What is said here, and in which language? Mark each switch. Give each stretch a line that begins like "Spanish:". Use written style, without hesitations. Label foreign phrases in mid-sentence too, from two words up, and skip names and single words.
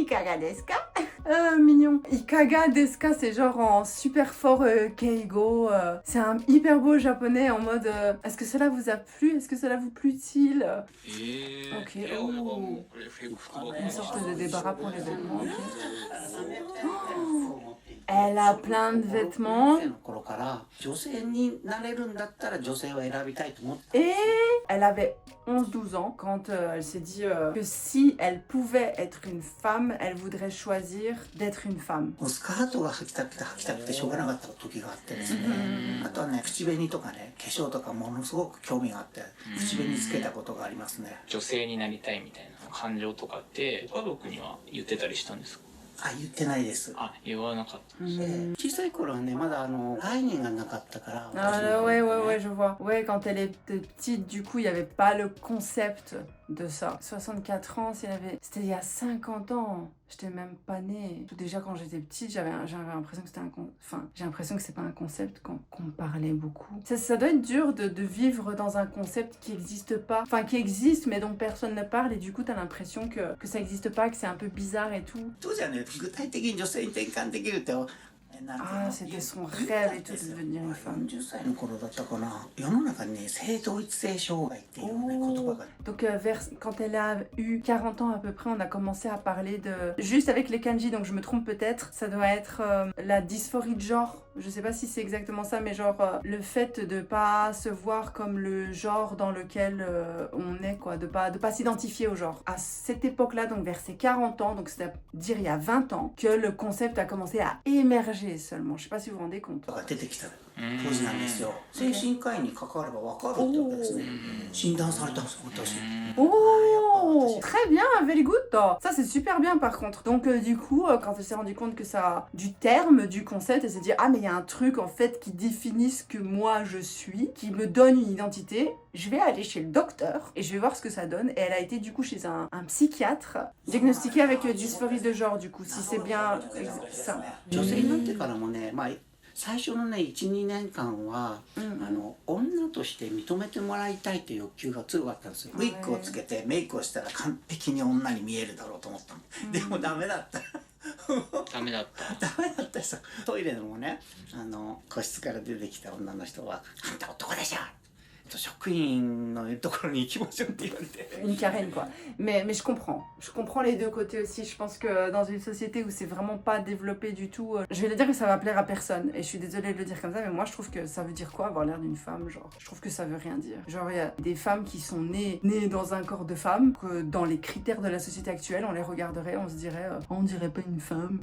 Japanese: いかがですか?
French: Mignon.
Japanese: いかがですか,
French: c'est genre en super fort keigo. C'est un hyper beau japonais en mode est-ce que cela vous a plu? Est-ce que cela vous plut-il? Ok, oh.
Japanese: これフレグ服
French: Une sorte de débarras pour les vêtements. Ok. Elle a plein de vêtements.
Japanese: の頃から女性になれるんだったら女性を選びたいと思ってた。
French: Et elle avait 11-12 ans quand elle s'est dit que si elle pouvait être une femme, elle voudrait choisir d'être une femme.
Japanese: もうスカートが履きたくてしょうがなかった時があってですね、あとはね口紅とかね化粧とかものすごく興味があって口紅つけたことがありますね。女性になりたいみたいな感情とかって家族には言ってたりしたんですか？あ、言ってないです。あ、言わなかったんですね。小さい頃はねまだ概念がなかったから。
French: Ah ouais, je vois. Ouais, quand elle était petite, du coup, il n'y avait pas le concept de ça. 64 ans, c'était il y a 50 ans. J'étais même pas née. Déjà, quand j'étais petite, j'avais l'impression que c'était j'ai l'impression que c'est pas un concept qu'on parlait beaucoup. Ça doit être dur de vivre dans un concept qui n'existe pas. Enfin, qui existe, mais dont personne ne parle. Et du coup, t'as l'impression que ça n'existe pas, que c'est un peu bizarre et tout.
Japanese: 当時はね具体的に女性に転換できるって。
French: Ah, c'était son rêve et tout de devenir une femme.
Japanese: 40 歳の頃だったかな。世の中にね性同一性障害っていうね言葉が。
French: Donc quand elle a eu 40 ans à peu près, on a commencé à parler de... Juste avec les kanji, donc je me trompe peut-être, ça doit être la dysphorie de genre. Je sais pas si c'est exactement ça, mais genre le fait de pas se voir comme le genre dans lequel on est, quoi. De pas s'identifier au genre. À cette époque-là, donc vers ses 40 ans, donc c'est-à-dire il y a 20 ans, que le concept a commencé à émerger seulement. Je sais pas si vous vous rendez compte.
Japanese: が出てきた当時なんですよ。精神科医に関われば分かるってわけですね。診断されたんです私。
French: Oh, très bien,
English: very good.
French: Ça c'est super bien par contre. Donc du coup, quand elle s'est rendue compte que ça, du terme, du concept, elle s'est dit ah mais il y a un truc en fait qui définit ce que moi je suis, qui me donne une identité. Je vais aller chez le docteur et je vais voir ce que ça donne. Et elle a été du coup chez un psychiatre diagnostiquée avec dysphorie de genre du coup, si c'est bien ça.
Japanese: 女性になってからもね、まあ最初のね 1,2 年間は、女として認めてもらいたいという欲求が強かったんですよ。ウィッグをつけてメイクをしたら完璧に女に見えるだろうと思ったの。でもダメだった。ダメだった。ダメだった人。トイレでもね個室から出てきた女の人は「あんた男でしょ!」職員のところに行きましょうって言われて。
French: Une carène quoi. Mais je comprends. Je comprends les deux côtés aussi. Je pense que dans une société où c'est vraiment pas développé du tout, je vais le dire que ça va plaire à personne. Et je suis désolée de le dire comme ça, mais moi je trouve que ça veut dire quoi avoir l'air d'une femme, genre. Je trouve que ça veut rien dire. Genre il y a des femmes qui sont nées dans un corps de femme, que dans les critères de la société actuelle, on les regarderait, on se dirait on dirait pas une femme.